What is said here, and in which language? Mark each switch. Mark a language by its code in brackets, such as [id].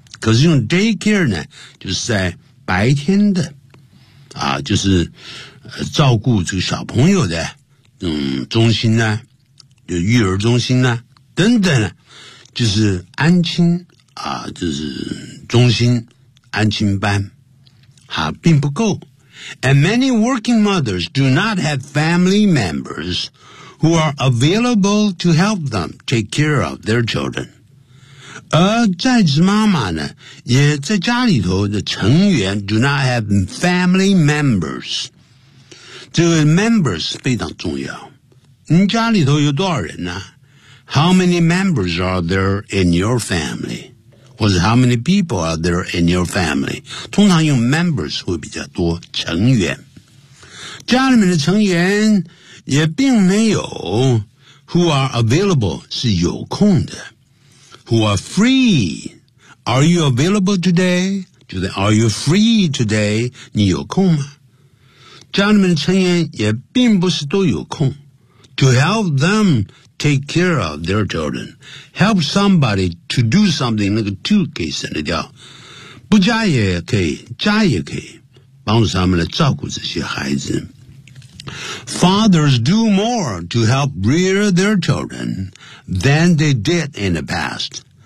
[zh] 可是用 daycare 呢就是在白天的就是照顾这个小朋友的中心呢就育儿中心呢等等就是安亲就是中心安亲班。并不够 [en] And many working mothers do not have family members who are available to help them take care of their children. [zh] 而在职妈妈呢也在家里头的成员 [en] do not have family members. [zh] 这个 members 非常重要。你家里头有多少人呢 [en] How many members are there in your family? 或者 how many people are there in your family? [zh] 通常用 members 会比较多成员。家里面的成员也并没有 [en] who are available [zh] 是有空的。 [en] Who are free? Are you available today? 就是 are you free today? [zh] 你有空吗？家里面的成员也并不是都有空。 [en] To help them,Take care of their children. Help somebody to do something. [zh] 那个 to 可以省得掉。不加也可以，加也可以。帮助他们来照顾这些孩子。 [en] Fathers do more to help rear their children than they did in the past.